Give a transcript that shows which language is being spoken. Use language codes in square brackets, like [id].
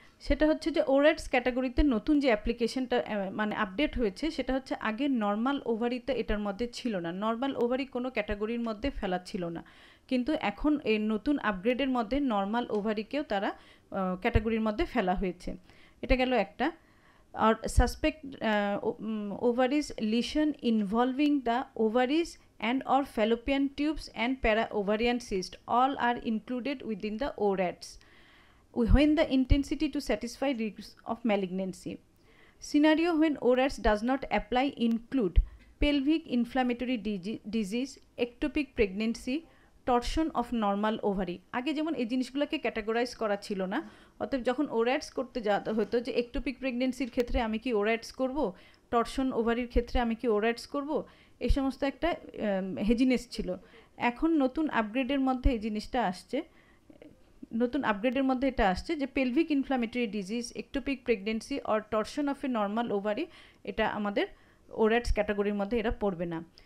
[bn] সেটা হচ্ছে যে ওরাটস ক্যাটাগরিতে নতুন যে অ্যাপ্লিকেশনটা মানে আপডেট হয়েছে সেটা হচ্ছে আগে নর্মাল ওভারিতে এটার মধ্যে ছিল না, নর্মাল ওভারি কোনো ক্যাটাগরির মধ্যে ফেলা ছিল না, কিন্তু এখন এই নতুন আপগ্রেডের মধ্যে নর্মাল ওভারিকেও তারা ক্যাটাগরির মধ্যে ফেলা হয়েছে। এটা গেল একটা। [en] আর suspect ovaries lesion involving the ovaries and or fallopian tubes and para-ovarian cyst all are included within the ORATs when the intensity to satisfy risk of malignancy. Scenario when ORATs does not apply include pelvic inflammatory disease, ectopic pregnancy, torsion of normal ovary. [bn] আগে যেমন এই জিনিসগুলোকে categorise করা ছিল না, অতএব যখন ওরাটস করতে যাওয়া হতো যে একটোপিক প্রেগনেন্সির ক্ষেত্রে আমি কি ওরাটস করব, টর্শন ওভারির ক্ষেত্রে আমি কি ওরাটস করব, এই সমস্ত একটা হেজিনেস ছিল। এখন নতুন আপগ্রেডের মধ্যে এই জিনিসটা আসছে, নতুন আপগ্রেডের মধ্যে এটা আসছে যে pelvic inflammatory disease, ectopic pregnancy or torsion of A normal ovary, এটা আমাদের ওরাটস ক্যাটাগরির মধ্যে এরা পড়বে না।